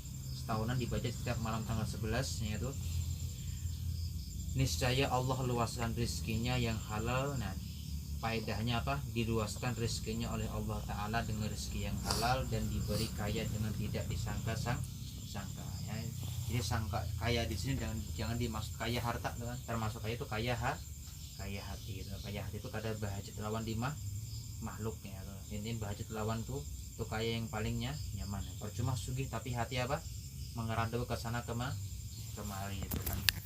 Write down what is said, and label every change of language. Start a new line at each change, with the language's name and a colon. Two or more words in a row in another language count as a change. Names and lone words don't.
Indonesian: Setahunan dibaca setiap malam tanggal 11 yaitu niscaya Allah luaskan rezekinya yang halal. Nah, faedahnya apa? Diluaskan rezekinya oleh Allah Ta'ala dengan rezeki yang halal dan diberi kaya dengan tidak disangka ya. Jadi sangka kaya di sini jangan dimaksud kaya harta kan?
Banjar: Termasuk kaya itu kaya hati gitu. Kaya hati itu kada bahajat lawan di makhluknya gitu. Ini bahajat lawan tuh kaya yang palingnya nyaman. Percuma sugih tapi hati apa? Mengerandau ke sana kemari itu kan.